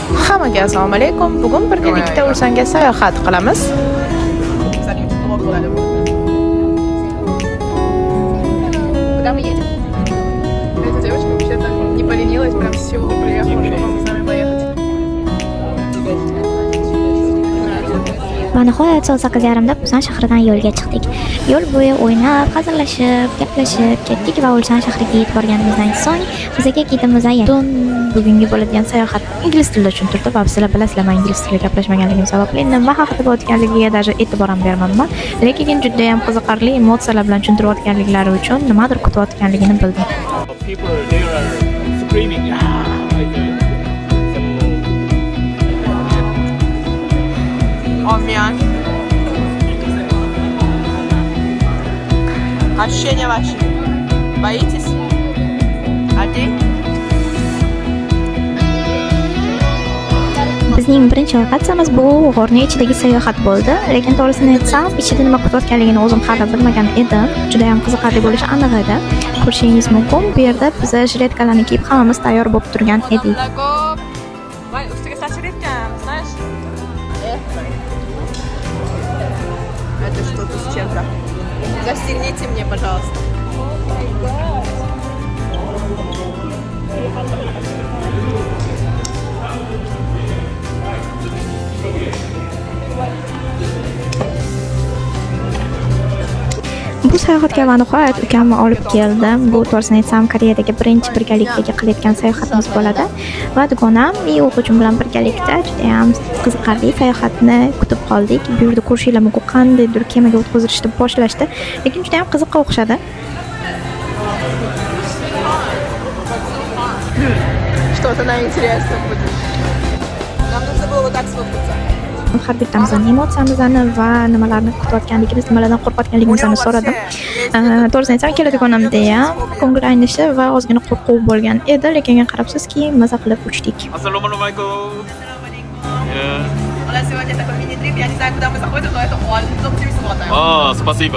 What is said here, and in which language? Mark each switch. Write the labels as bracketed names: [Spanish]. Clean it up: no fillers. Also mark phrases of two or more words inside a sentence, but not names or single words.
[Uzbek] Hammaga assalomu alaykum. Bugun birgalikda Ulsanga sayohat qilamiz. [Russian] Куда мы едем? Эта девочка вообще-то не поленилась, прям с Сеула приехала, чтобы с нами поехать. [Uzbek] Va nihoyat soat 8:30da Ulsan shahridan yo'lga chiqdik. Yo'l bo'yi o'ynab, hazillashib, gaplashib ketdik va Ulsan shahriga yetib borganimizdan so'ng bizga ketimiz aytdi. Bugungi bo'ladigan sayohat ingliz tilida tushuntirdi va sizlar bilasizlar, men ingliz tilida gaplashmaganligim sababli nima haqida bo'layotganligiga даже e'tibor ham bermayman. Lekin juda ham qiziqarli emotsiyalar bilan tushuntirayotganliklari uchun nimadir kutayotganligini bildim. [English] People they are screaming. [Russian] Омян. Ощущения ваши? Боитесь? А ты? [Uzbek] Bizning birinchi lokatsiyamiz bu g'orning ichidagi sayohat bo'ldi. Lekin to'g'risini aytsam, ichida nima kutayotganligini o'zim hali bilmagan edim. Juda ham qiziqarli bo'lishi aniq edi. Ko'rishingiz mumkin, bu yerda biz jiletkalarni kiyib hammamiz tayyor bo'lib turgan edik. Вань, ustiga sachirayotgan, [Russian] знаешь? Это что-то с чем-то. Застегните мне, пожалуйста. [Uzbek] Bu sayohatga va nihoyat ukamni olib keldim. Bu to'g'risini aytsam, Koreyadagi birinchi birgalikdagi qilayotgan sayohatimiz bo'ladi. Va dugonam men o'quvchim bilan birgalikda juda ham qiziqarli sayohatni kutib qoldik. Bu yerda ko'rishinglar mumkin, qandaydir kemaga o'tkazishni boshlashdi, lekin juda ham qiziqqa o'xshadi. [Russian] Что-то на интересно будет. Нам нужно было вот так сфоткаться. [Uzbek] Har bittamizdan emotsiyamizni va nimalarni kutayotganligimiz, nimalardan qo'rqayotganligimizni so'radim. To'g'risini aytsam, keladiganimda ham ko'ngil aynishi va ozgina qo'rquv bo'lgan edi, lekin qarabsizki, maza qilib uchdik. Assalomu alaykum. [Russian] У нас сегодня такой мини-трип, я не знаю, куда мы заходим, но это он. Ну, тебе смотаем. Спасибо.